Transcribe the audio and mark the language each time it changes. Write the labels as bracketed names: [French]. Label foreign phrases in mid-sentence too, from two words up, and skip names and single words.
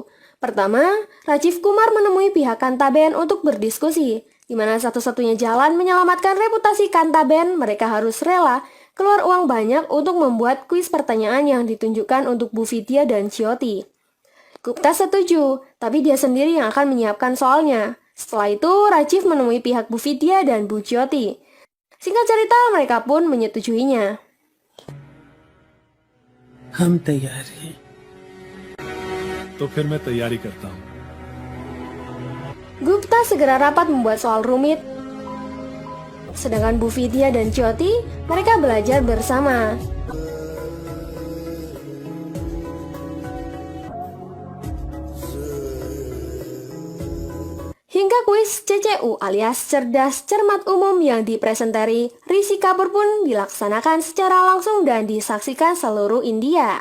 [Indonesian] Pertama, Rajiv Kumar menemui pihak Kantaben untuk berdiskusi, di mana satu-satunya jalan menyelamatkan reputasi Kantaben, mereka harus rela keluar uang banyak untuk membuat kuis pertanyaan yang ditunjukkan untuk Bu Vidya dan Jyoti. Gupta setuju, tapi dia sendiri yang akan menyiapkan soalnya. Setelah itu, Rajiv menemui pihak Bu Vidya dan Bu Jyoti. Singkat cerita, mereka pun menyetujuinya. [Hindi] हम तैयार हैं। तो फिर मैं तैयारी करता हूँ। [Indonesian] Gupta segera rapat membuat soal rumit. Sedangkan Bu Vidya dan Jyoti, mereka belajar bersama. Hingga kuis CCU alias Cerdas Cermat Umum yang dipresentari Rishi Kapoor pun dilaksanakan secara langsung dan disaksikan seluruh India.